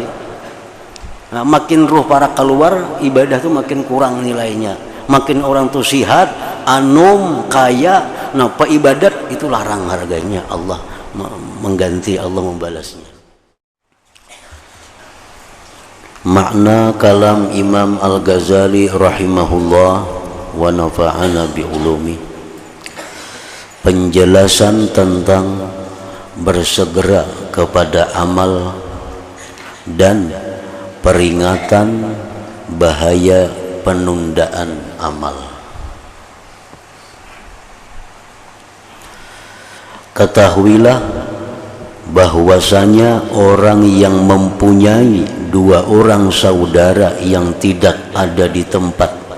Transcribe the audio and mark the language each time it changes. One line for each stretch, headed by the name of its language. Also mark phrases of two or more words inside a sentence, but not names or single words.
Banjar: Nah, makin roh para keluar ibadah tuh makin kurang nilainya. Makin orang tuh sihat, anum, kaya, nah ibadat itu larang harganya.
Indonesian: Allah mengganti, Allah membalasnya. Makna kalam Imam Al-Ghazali
Arabic: rahimahullah wa nafa'ana bi ulumi.
Indonesian: Penjelasan tentang bersegera kepada amal dan peringatan bahaya penundaan amal. Ketahuilah bahwasanya orang yang mempunyai 2 orang saudara yang tidak ada di tempat